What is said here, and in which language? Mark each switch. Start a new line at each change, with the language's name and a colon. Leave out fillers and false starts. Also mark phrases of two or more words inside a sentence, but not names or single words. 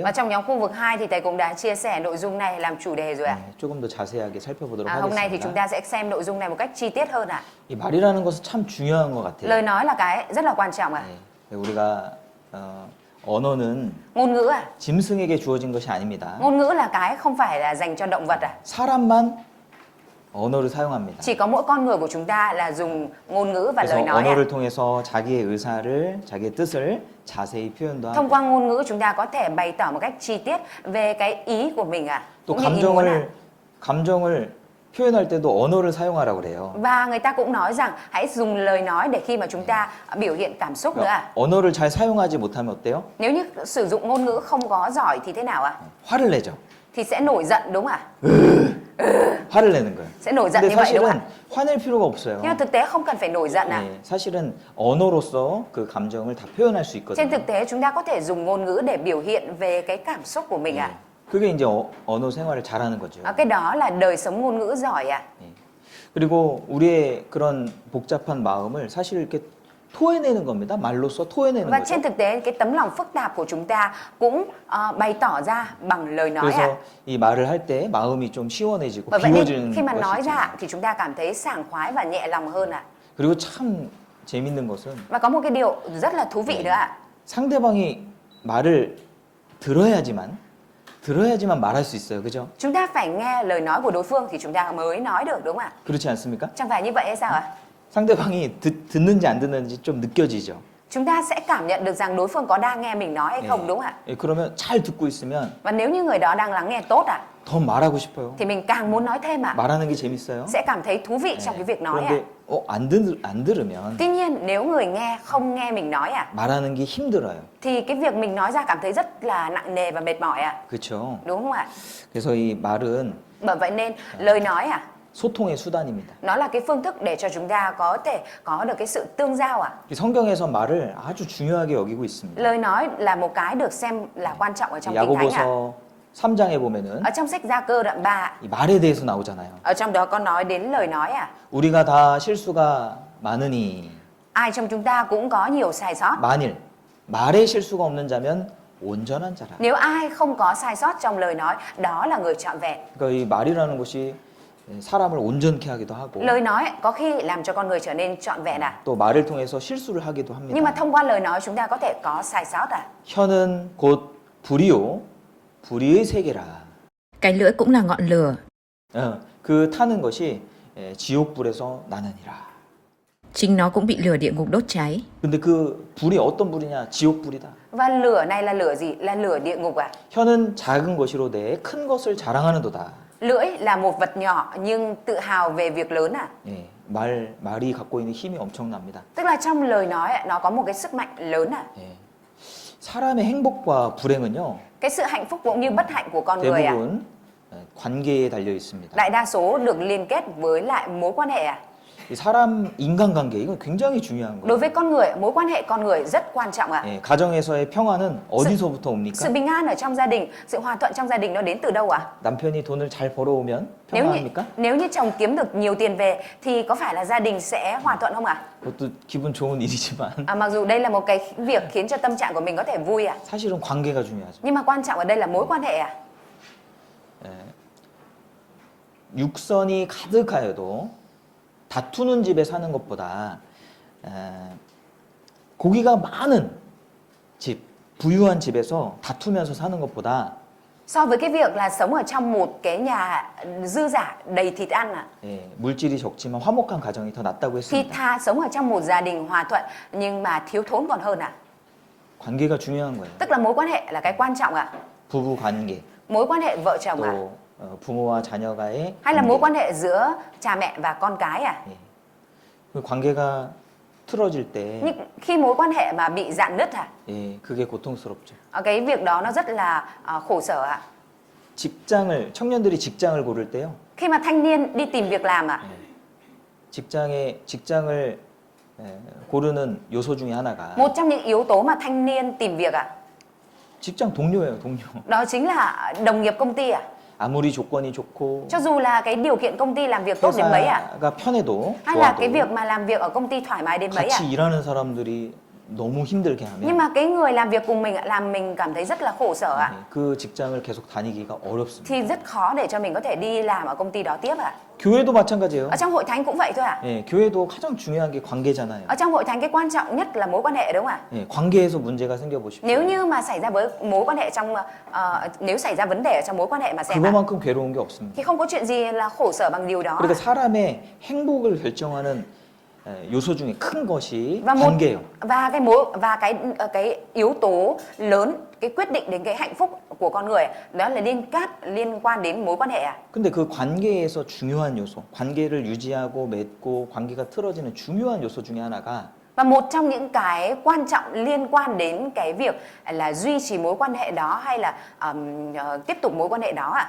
Vietnamese: Và trong nhóm khu vực 2 thì thầy cũng đã chia sẻ nội dung này làm chủ đề rồi ạ.
Korean: 네, 조금 더 자세하게 살펴보도록
Vietnamese: Hôm nay thì chúng
Korean: 하겠습니다.
Vietnamese: ta sẽ xem nội dung này một cách chi tiết hơn ạ.
Korean: 이 말이라는 것은 참 중요한 것 같아요.
Vietnamese: Lời nói là cái rất là quan trọng ạ.
Korean: 네, 우리가 언어는
Vietnamese: Ngôn ngữ ạ.
Korean: 짐승에게 주어진 것이 아닙니다.
Vietnamese: Ngôn ngữ là cái không phải là dành cho động vật ạ.
Korean: 사람만 언어를 사용합니다.
Vietnamese: Chỉ có mỗi con người của chúng ta là dùng ngôn ngữ và
Korean: 그래서
Vietnamese: lời nói ạ.
Korean: 언어를 통해서 자기의 의사를, 자기의 뜻을 자세히 표현도
Vietnamese: Thông
Korean: 하고
Vietnamese: qua ngôn ngữ chúng ta có thể bày tỏ một cách chi tiết về cái ý của mình ạ.
Korean: 또
Vietnamese: Cũng như ý muốn ạ.
Korean: 감정을 표현할 때도 언어를 사용하라고 그래요.
Vietnamese: Và người ta cũng nói rằng hãy dùng lời nói để khi mà chúng ta biểu hiện cảm xúc nữa ạ.
Korean: 언어를 잘 사용하지 못하면 어때요?
Vietnamese: Nếu như sử dụng ngôn ngữ không có giỏi thì thế nào ạ?
Korean: 화를 내죠.
Vietnamese: thì sẽ nổi giận đúng không ạ?
Korean: 화를 내는 거예요.
Vietnamese: Sẽ nổi giận
Korean: 근데
Vietnamese: như vậy đúng không
Korean: 사실은
Vietnamese: ạ?
Korean: 화낼 필요가 없어요.
Vietnamese: Nhưng mà thực tế không cần phải nổi giận ạ.
Korean: 예, 사실은 언어로서 그 감정을 다 표현할 수
Vietnamese: Trên
Korean: 있거든요.
Vietnamese: thực tế chúng ta có thể dùng ngôn ngữ để biểu hiện về cái cảm xúc của mình
Korean: 예,
Vietnamese: ạ.
Korean: 그게 이제 언어 생활을 잘하는 거죠.
Vietnamese: Cái đó là đời sống ngôn ngữ giỏi ạ.
Korean: 예. 그리고 우리의 그런 복잡한 마음을 사실 이렇게 토해내는 겁니다. 말로써 토해내는
Vietnamese: Và
Korean: 거죠.
Vietnamese: trên thực tế cái tấm lòng phức tạp của chúng ta cũng bày tỏ ra bằng lời nói ạ.
Korean: 그래서 이 말을 할 때 마음이 좀 시원해지고
Vietnamese: Và vậy nên
Korean: 비워지는
Vietnamese: khi mà nói
Korean: 것이
Vietnamese: ra
Korean: 있잖아요.
Vietnamese: thì chúng ta cảm thấy sảng khoái và nhẹ lòng hơn ạ.
Korean: 그리고 참 재밌는 것은
Vietnamese: Và có một cái điều rất là thú vị nữa ạ.
Korean: 상대방이 말을 들어야지만 말할 수 있어요. 그죠?
Vietnamese: Chúng ta phải nghe lời nói của đối phương thì chúng ta mới nói được đúng không ạ?
Korean: 그렇지 않습니까?
Vietnamese: Chẳng phải như vậy hay sao ạ?
Korean: 상대방이 듣는지 안 듣는지 좀 느껴지죠.
Vietnamese: Chúng ta sẽ cảm nhận được rằng đối phương có đang nghe mình nói hay không đúng không ạ?
Korean: 예, 그러면 잘 듣고 있으면
Vietnamese: Và nếu như người đó đang lắng nghe tốt ạ,
Korean: 더 말하고 싶어요.
Vietnamese: thì mình càng muốn nói thêm ạ.
Korean: 말하는 게 재밌어요.
Vietnamese: Sẽ cảm thấy thú vị trong cái việc nói ạ.
Korean: 그런데 안 들으면
Vietnamese: Tuy nhiên nếu người nghe không nghe mình nói ạ,
Korean: 말하는 게 힘들어요.
Vietnamese: thì cái việc mình nói ra cảm thấy rất là nặng nề và mệt mỏi ạ.
Korean: 그렇죠.
Vietnamese: Đúng không ạ?
Korean: 그래서 이 말은
Vietnamese: Bởi vậy nên lời nói ạ,
Korean: 소통의 수단입니다.
Vietnamese: nó là cái phương thức để cho chúng ta có thể có được cái sự tương giao ạ.
Korean: 이 성경에서 말을 아주 중요하게 여기고 있습니다.
Vietnamese: Lời nói là một cái được xem là quan trọng ở trong Kinh Thánh ạ.
Korean: 야고보서 3장에 보면은
Vietnamese: Ở trong sách Gia Cơ đoạn 3 ạ,
Korean: 이 말에 대해서 나오잖아요.
Vietnamese: ở trong đó có nói đến lời nói ạ.
Korean: 우리가 다 실수가 많으니
Vietnamese: Ai trong chúng ta cũng có nhiều sai sót.
Korean: 만일 말에 실수가 없는 자면 온전한 자라.
Vietnamese: Nếu ai không có sai sót trong lời nói, đó là người trọn vẹn.
Korean: 그러니까 이 말이라는 것이 사람을 온전케 하기도 하고
Vietnamese: Lời nói có khi làm cho con người trở nên trọn vẹn ạ.
Korean: 또 말을 통해서 실수를 하기도
Vietnamese: Nhưng mà
Korean: 합니다.
Vietnamese: thông qua lời nói chúng ta có thể có sai sót ạ.
Korean: 혀는 곧 불이요 불의의 세계라.
Vietnamese: Cái lưỡi cũng là ngọn lửa.
Korean: 그 타는 것이 지옥불에서 나느니라.
Vietnamese: Chính nó cũng bị lửa địa ngục đốt cháy.
Korean: 근데 그 불이 어떤 불이냐? 지옥불이다.
Vietnamese: Và lửa này là lửa gì? Là lửa địa ngục ạ.
Korean: 혀는 작은 것이로 내 큰 것을 자랑하는도다.
Vietnamese: Lưỡi là một vật nhỏ nhưng tự hào về việc lớn ạ.
Korean: 예, 말이 갖고 있는 힘이 엄청납니다.
Vietnamese: Tức là trong lời nói ạ, nó có một cái sức mạnh lớn ạ.
Korean: 예. 사람의 행복과 불행은요,
Vietnamese: Cái sự hạnh phúc cũng như bất hạnh của con người ạ,
Korean: 대부분 관계에 달려 있습니다.
Vietnamese: đại đa số được liên kết với lại mối quan hệ ạ.
Korean: 이 사람 인간관계 이건 굉장히 중요한
Vietnamese: Đối
Korean: 거예요.
Vietnamese: với con người, mối quan hệ con người rất quan trọng ạ.
Korean: 예, 가정에서의 평화는 어디서부터
Vietnamese: Sự
Korean: 옵니까?
Vietnamese: bình an ở trong gia đình, sự hòa thuận trong gia đình nó đến từ đâu ạ?
Korean: 남편이 돈을 잘 벌어오면 평화합니까?
Vietnamese: Nếu như chồng kiếm được nhiều tiền về thì có phải là gia đình sẽ hòa thuận không ạ?
Korean: 그것도 기분 좋은 일이지만
Vietnamese: Mặc dù đây là một cái việc khiến cho tâm trạng của mình có thể vui ạ,
Korean: 사실은 관계가 중요하죠.
Vietnamese: nhưng mà quan trọng ở đây là mối quan hệ ạ.
Korean: 예. 육선이 가득하여도 다투는 집에 사는 것보다 고기가 많은 집, 부유한 집에서 다투면서 사는 것보다
Vietnamese: So với cái việc là sống ở trong một cái nhà dư dả đầy thịt ăn ạ,
Korean: 예, 물질이 적지만 화목한 가정이 더 낫다고
Vietnamese: thì
Korean: 했습니다.
Vietnamese: thà sống ở trong một gia đình hòa thuận nhưng mà thiếu thốn còn hơn ạ.
Korean: 관계가 중요한 거예요.
Vietnamese: Tức là mối quan hệ là cái quan trọng ạ.
Korean: 부부 관계,
Vietnamese: Mối quan hệ vợ chồng ạ,
Korean: 또 부모와 자녀가의
Vietnamese: hay là
Korean: 관계.
Vietnamese: mối quan hệ giữa cha mẹ và con cái ạ.
Korean: 예. 그 관계가 틀어질 때
Vietnamese: Nhưng khi mối quan hệ mà bị rạn nứt ạ,
Korean: 예, 그게 고통스럽죠.
Vietnamese: cái việc đó nó rất là khổ sở ạ.
Korean: 청년들이 직장을 고를 때요.
Vietnamese: Khi mà thanh niên đi tìm việc làm ạ,
Korean: 직장을 고르는 요소 중에 하나가
Vietnamese: một trong những yếu tố mà thanh niên tìm việc ạ,
Korean: 직장 동료예요, 동료.
Vietnamese: đó chính là đồng nghiệp công ty ạ.
Korean: 아무리 조건이 좋고
Vietnamese: Cho dù là cái điều kiện công ty làm việc tốt đến mấy ạ,
Korean: 회사가 편해도
Vietnamese: hay là
Korean: 좋아도
Vietnamese: cái việc mà làm việc ở công ty thoải mái đến mấy ạ,
Korean: 같이 일하는 사람들이 너무 힘들게
Vietnamese: nhưng
Korean: 하면
Vietnamese: mà cái người làm việc cùng mình ạ, làm mình cảm thấy rất là khổ sở ạ,
Korean: 그 직장을 계속 다니기가 어렵습니다.
Vietnamese: thì rất khó để cho mình có thể đi làm ở công ty đó tiếp ạ.
Korean: 교회도 마찬가지예요.
Vietnamese: Ở trong hội thánh cũng vậy thôi ạ.
Korean: 예, 교회도 가장 중요한 게 관계잖아요.
Vietnamese: Ở trong hội thánh cái quan trọng nhất là mối quan hệ đúng không ạ?
Korean: 예, 관계에서 문제가 생겨보십시오.
Vietnamese: Nếu như mà xảy ra với mối quan hệ trong nếu xảy ra vấn đề ở trong mối quan hệ mà xem ạ,
Korean: 그거만큼 괴로운 게 없습니다.
Vietnamese: thì không có chuyện gì là khổ sở bằng điều đó.
Korean: 그러니까 사람의 행복을 결정하는 요소 중에 큰 것이
Vietnamese: Và
Korean: 관계예요.
Vietnamese: và cái yếu tố lớn, cái quyết định đến cái hạnh phúc của con người đó là liên quan đến mối quan hệ ạ.
Korean: 근데 그 관계에서 중요한 요소, 관계를 유지하고 맺고 관계가 틀어지는 중요한 요소 중에 하나가
Vietnamese: Và một trong những cái quan trọng liên quan đến cái việc là duy trì mối quan hệ đó hay là tiếp tục mối quan hệ đó ạ,